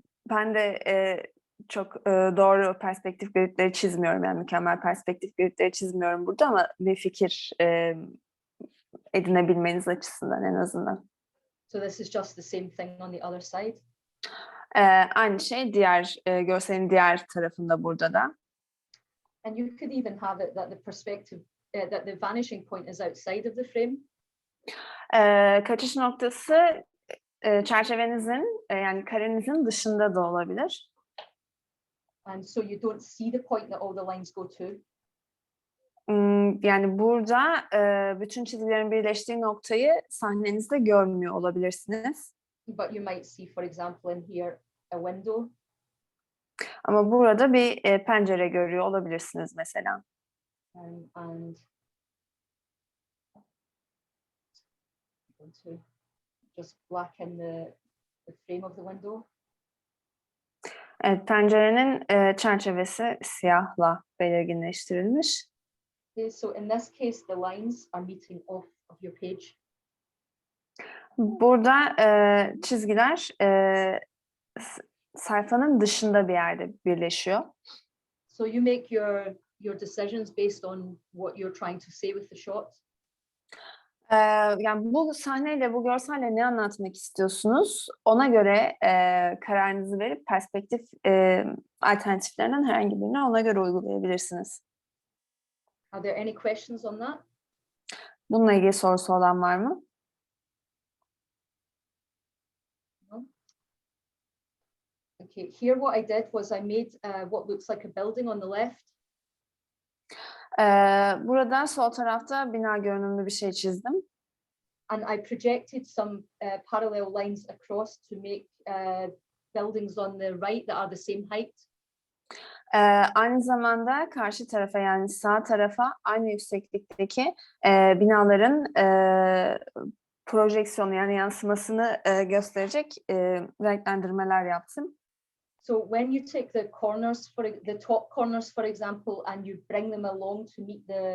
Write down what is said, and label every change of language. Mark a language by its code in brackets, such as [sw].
[tr] Ben de çok doğru perspektif gridleri çizmiyorum. Yani mükemmel perspektif gridleri çizmiyorum burada ama bir fikir edinebilmeniz açısından en azından. [en] So this is just the same thing on the other side. [tr] Aynı şey diğer görselin diğer tarafında burada da. [en] And you could even have it that the perspective, that the vanishing point is outside of the frame. [tr] Kaçış noktası çerçevenizin yani karenizin dışında da olabilir. [en] And so you don't see the point that all the lines go to. [tr] Yani burada bütün çizgilerin birleştiği noktayı sahnenizde görmüyor olabilirsiniz. [en] But you might see, for example, in here, a window. [tr] Ama burada bir pencere görüyor olabilirsiniz mesela. [en] And to just blacken the frame of the window. [tr] Evet, pencerenin çerçevesi siyahla belirginleştirilmiş. [en] Okay, so in this case, the lines are meeting off of your page. [tr] Burada çizgiler sayfanın dışında bir yerde birleşiyor. [en] So you make your decisions based on what you're trying to say with the shot. [tr] Yani bu sahneyle, bu görselle ne anlatmak istiyorsunuz? Ona göre kararınızı verip perspektif alternatiflerinden herhangi birini ona göre uygulayabilirsiniz. [en] Are there any questions on that? [tr] Bununla ilgili sorusu olan var mı? [en] Okay, here what I did was I made what looks like a building on the left. [tr] Burada sol tarafta bina görünümlü bir şey çizdim. [en] And I projected some parallel lines across to make buildings on the right that are the same height. [tr] Aynı zamanda karşı tarafa yani sağ tarafa aynı yükseklikteki binaların projeksiyonu yani yansımasını gösterecek renklendirmeler yaptım. [en] So when you take the corners, the top corners, for example, and you bring them along to meet